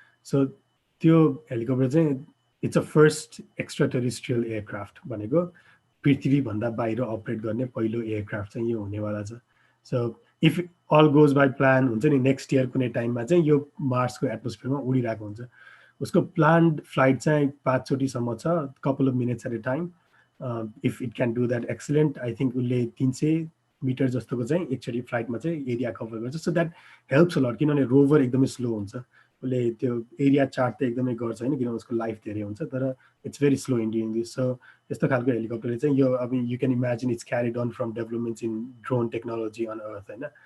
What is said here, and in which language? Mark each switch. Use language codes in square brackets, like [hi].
[ne] So त्यो helicopter चाहिँ [en] it's a first extraterrestrial aircraft [ne] भनेको पृथ्वीभन्दा बाहिर अपरेट गर्ने पहिलो एयरक्राफ्ट चाहिँ यो हुनेवाला छ। [en] so if all goes by plan [ne] हुन्छ नि, [en] next year [ne] कुनै टाइममा चाहिँ यो मार्सको एटमोस्फियरमा उडिरहेको हुन्छ। उसको प्लान्ड फ्लाइट चाहिँ 5 चोटिसम्म छ, [en] Couple of minutes at a time. If it can do that excellent. I think [ne] उसले 300 मिटर जस्तोको चाहिँ एकचोटि फ्लाइटमा चाहिँ एरिया कभर गर्छ। [en] so that helps a lot, [ne] किनभने रोभर एकदमै स्लो हुन्छ। उसले त्यो एरिया चार्ट त एकदमै गर्छ होइन, किनभने उसको लाइफ धेरै हुन्छ, तर [en] It's very slow in doing this. [ne] So यस्तो खालको हेलिकप्टरले चाहिँ यो अब [en] you can imagine it's carried on from developments in drone technology on earth [ne] होइन।